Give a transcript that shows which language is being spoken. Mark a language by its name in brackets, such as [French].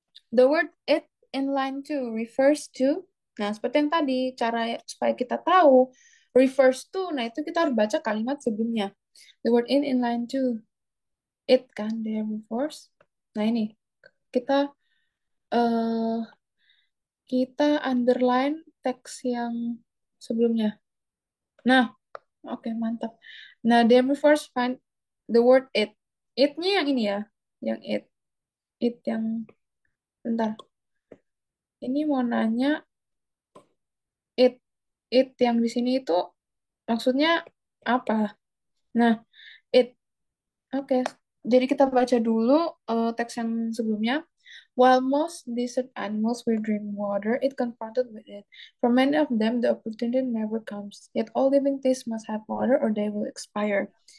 [English] The word it in line 2 refers to. [Indonesian] Nah, seperti yang tadi, cara supaya kita tahu refers to, nah itu kita harus baca kalimat sebelumnya. [English] The word in line 2. It kan, the refers. [Indonesian] Nah, ini kita uh, kita underline teks yang sebelumnya. Nah, oke, mantap. [English] Nah, the refers find the word it. [Indonesian] It-nya yang ini ya, yang it. It yang, bentar. Ini mau nanya it it yang di sini itu maksudnya apa? Nah, it. Oke. Jadi kita baca dulu teks yang sebelumnya. [English] While most desert animals will drink water, it confronted with it. For many of them, the opportunity never comes. Yet all living things must have water or they will expire.